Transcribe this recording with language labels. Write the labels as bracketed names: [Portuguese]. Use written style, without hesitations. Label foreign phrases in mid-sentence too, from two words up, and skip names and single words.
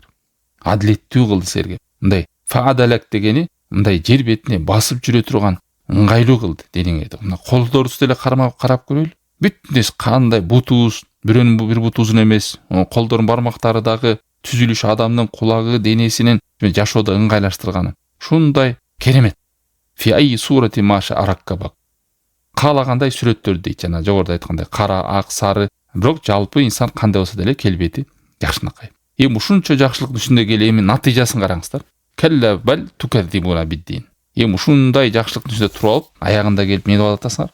[Kyrgyz] Адилеттүү кылды силерге. Мындай фаадалак дегени мындай жер бетине басып жүрө турган ыңгайлуу кылды дениңерди. Мына колдорубузду эле карап көрөлү. Бүт нерсе кандай бутубуз, бирөөнүн бир буту узун эмес, колдордун бармактары дагы түзүлүшү адамдын кулагы, денесинин жашоодо ыңгайлаштырганы. Ушундай керемет. [Arabic] في صورة ما شاء ركبك. [Kyrgyz] Каалагандай сүрөттөр дейт, жана жогоруда айткандай кара, ак, сары, бирок жалпы инсан кандай болсо деле келбети жакшынакай. Эми ушунча жакшылык үстүндө келе эми натыйжасын караңыздар. [Arabic] كلا بل تكذبون بالدين. [Kyrgyz] Эми ушундай жакшылыктын үстүндө туруп алып, аягында келип эмне болуп атасыңар?